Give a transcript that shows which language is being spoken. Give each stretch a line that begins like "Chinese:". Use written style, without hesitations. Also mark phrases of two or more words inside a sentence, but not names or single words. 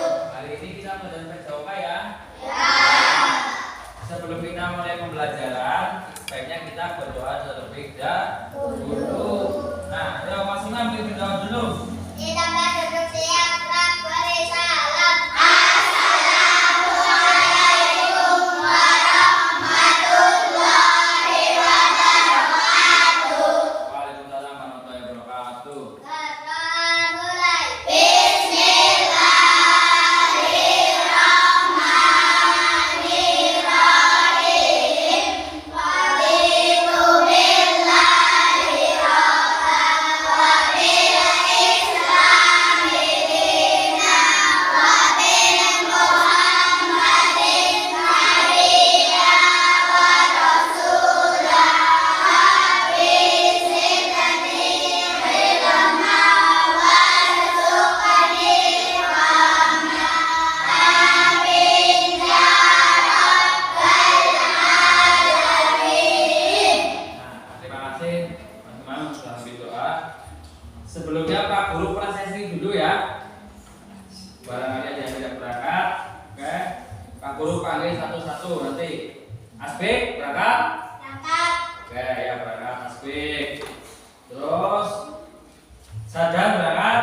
Indonesian: Hari ini kita belajar PJOK ya. Ya. Sebelum kita mulai pembelajaran, sebaiknya kita berdoa terlebih dahulu. Nah, ayo masing-masing berdoa dulu. Kita berduduk siap, beri salam.
Arabic: السلام عليكم ورحمة الله وبركاته. وعليكم السلام ورحمة الله وبركاته.
Indonesian: Mulai.
Arabic: بسم الله الرحمن الرحيم. رضيت بالله ربا وبالإسلام دينا وبمحمد نبيا ورسولا حبيبتني علما وارزقني فهما آمين يا رب العالمين.
Indonesian: Nah, terima kasih teman-teman sudah berdoa. Sebelumnya Pak Guru prosesi dulu ya. Barangkali ada yang tidak berangkat, oke? Pak Guru panggil satu-satu nanti. Asbik berangkat? Berangkat. Oke, ya berangkat Asbik. Terus Sadan berangkat?